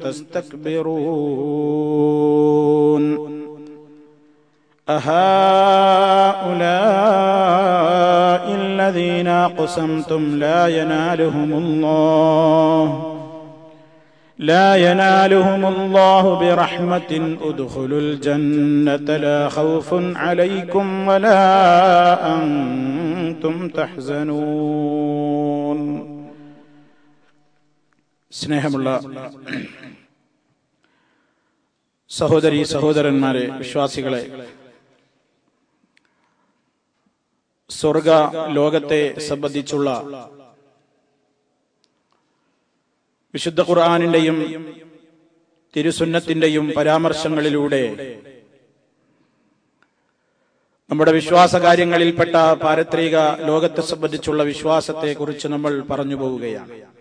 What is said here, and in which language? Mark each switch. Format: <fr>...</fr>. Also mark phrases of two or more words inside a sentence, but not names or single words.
<ar>تستكبرون أهؤلاء الذين أقسمتم لا ينالهم الله برحمة ادخلوا الجنة لا خوف عليكم ولا أنتم تحزنون.</ar> <ml>സ്നേഹമുള്ള സഹോദരീ സഹോദരന്മാരെ, വിശ്വാസികളെ, സ്വർഗ ലോകത്തെ സംബന്ധിച്ചുള്ള വിശുദ്ധ ഖുർആനിന്റെയും തിരുസുന്നത്തിന്റെയും പരാമർശങ്ങളിലൂടെ നമ്മുടെ വിശ്വാസ കാര്യങ്ങളിൽപ്പെട്ട പാരത്രിക ലോകത്തെ സംബന്ധിച്ചുള്ള വിശ്വാസത്തെ കുറിച്ച് നമ്മൾ പറഞ്ഞു പോവുകയാണ്.</ml>